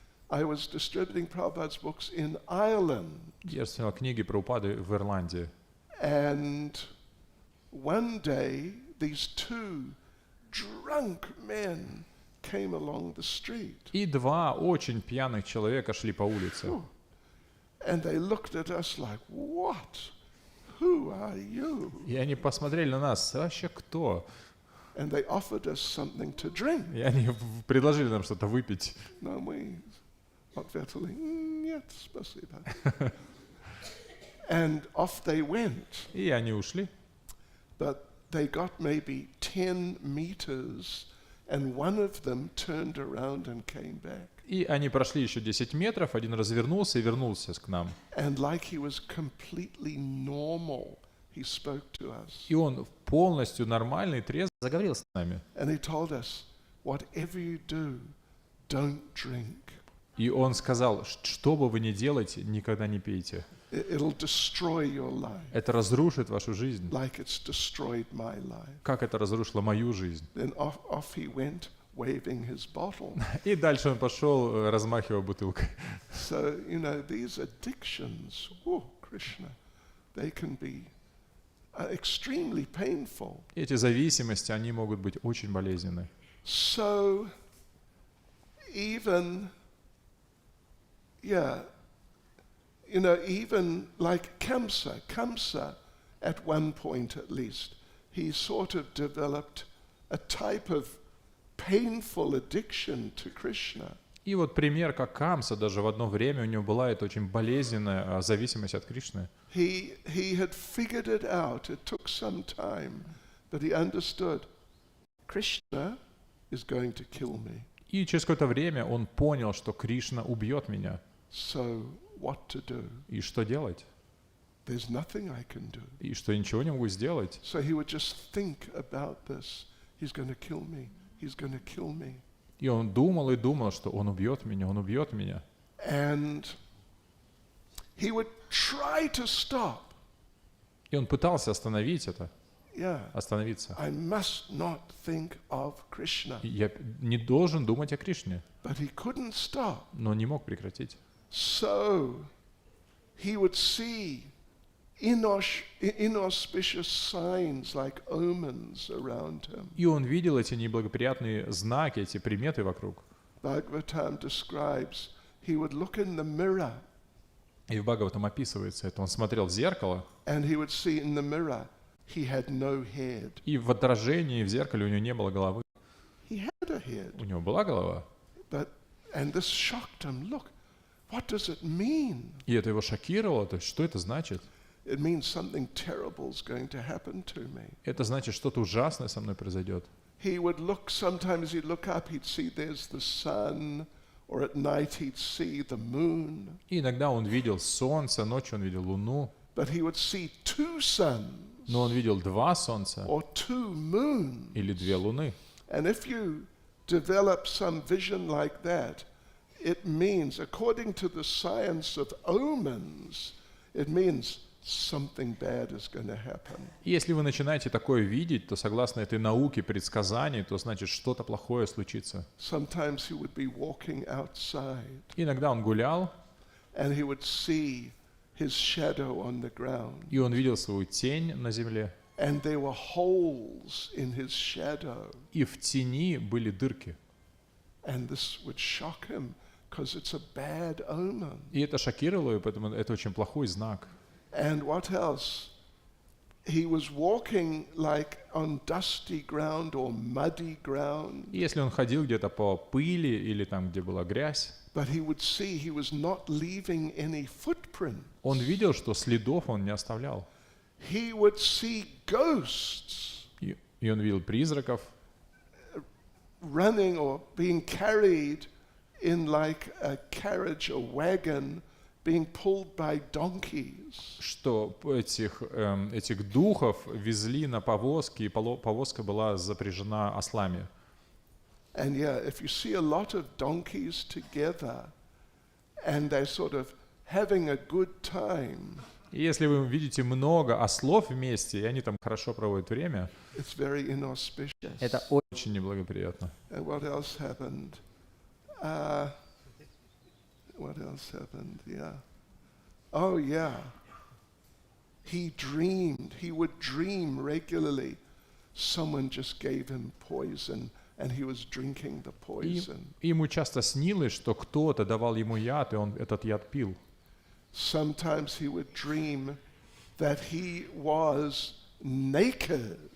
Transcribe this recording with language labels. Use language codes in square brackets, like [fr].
[en] I was distributing Prabhupada's books in Ireland. [ru] Я распространял книги Прабхупады в Ирландии. [en] And one day, these two drunk men came along the street. [ru] И два очень пьяных человека шли по улице. [en] And they looked at us like, "What? Who are you?" [ru] И они посмотрели на нас: вообще кто? [en] And they offered us something to drink. [ru] И они предложили нам что-то выпить. [en] No, we [ru] ответили: "Нет, спасибо." [en] And off they went. [ru] И они ушли. [en] But they got maybe 10 meters, and one of them turned around and came back. [ru] И они прошли еще 10 метров, один развернулся и вернулся к нам. [en] And like he was completely normal, he spoke to us. [ru] И он полностью нормальный, трезво заговорил с нами. [en] And he told us, "Whatever you do, don't drink. [ru] И он сказал: что бы вы ни делаете, никогда не пейте. [en] It'll destroy your life, [ru] Это разрушит вашу жизнь, [en] like it's destroyed my life." [ru] как это разрушило мою жизнь. [en] Then off he went, waving his bottle. [ru] И дальше он пошел, размахивая бутылкой. [en] So, you know, these addictions, Krishna, they can be extremely painful. [ru] Эти зависимости, они могут быть очень болезненны. [en] So, even, you know, even like Kamsa, at one point at least, he sort of developed a type of painful addiction to Krishna. [ru] И вот пример, как Камса, даже в одно время у него была эта очень болезненная зависимость от Кришны. [en] He had figured it out. It took some time, but he understood Krishna is going to kill me. [ru] И через какое-то время он понял, что Кришна убьет меня. [en] So what to do? [ru] И что делать? [en] There's nothing I can do. [ru] И что я ничего не могу сделать. [en] So he would just think about this. He's going to kill me. He's going to kill me. [ru] И он думал и думал, что он убьет меня, он убьет меня. [en] And he would try to stop. [ru] И он пытался остановить это, [en] Yeah. [ru] остановиться. [en] I must not think of Krishna. [ru] И я не должен думать о Кришне, [en] But he couldn't stop. [ru] но не мог прекратить. [en] So he would see inauspicious signs like omens around him. [ru] И он видел эти неблагоприятные знаки, эти приметы вокруг. [en] Bhagavatam describes he would look in the mirror [ru] И в Бхагаватам описывается это. Он смотрел в зеркало, [en] and he would see in the mirror he had no head. [ru] и в отражении в зеркале у него не было головы. [en] He had a head, [ru] У него была голова. [en] and this shocked him. Look, what does it mean? [ru] И это его шокировало. То есть, что это значит? [en] It means something terrible is going to happen to me. [ru] Это значит, что-то ужасное со мной произойдет. [en] He would look, sometimes he'd look up, he'd see there's the sun, or at night he'd see the moon. [ru] И иногда он видел солнце, ночью он видел луну, [en] But he would see two suns [ru] но он видел два солнца [en] or two moons. [ru] или две луны. [en] And if you develop some vision like that, it means, according to the science of omens, it means something bad is going to happen. [ru] И если вы начинаете такое видеть, то согласно этой науке предсказаний, то значит что-то плохое случится. [en] Sometimes he would be walking outside [ru] Иногда он гулял, [en] and he would see his shadow on the ground. [ru] и он видел свою тень на земле, [en] And there were holes in his shadow. [ru] и в тени были дырки. [en] And this would shock him because it's a bad omen. [ru] И это шокировало его, поэтому это очень плохой знак. [en] And what else? He was walking like on dusty ground or muddy ground, [ru] И если он ходил где-то по пыли или там, где была грязь, [en] but he would see he was not leaving any footprint. [ru] он видел, что следов он не оставлял. [en] He would see ghosts [ru] И он видел призраков, [en] running or being carried in like a carriage or wagon, being pulled by donkeys. [ru] что этих духов везли на повозке, и повозка была запряжена ослами. [en] And yeah, if you see a lot of donkeys together and they're sort of having a good time, [ru] И если вы видите много ослов вместе, и они там хорошо проводят время, [en] it's very inauspicious. [ru] это очень неблагоприятно. [en] And what else happened? What else happened? Yeah. Oh, yeah. He dreamed. He would dream regularly. Someone just gave him poison, and he was drinking the poison. [ru] И ему часто снилось, что кто-то давал ему яд, и он этот яд пил. [en] Sometimes he would dream that he was naked,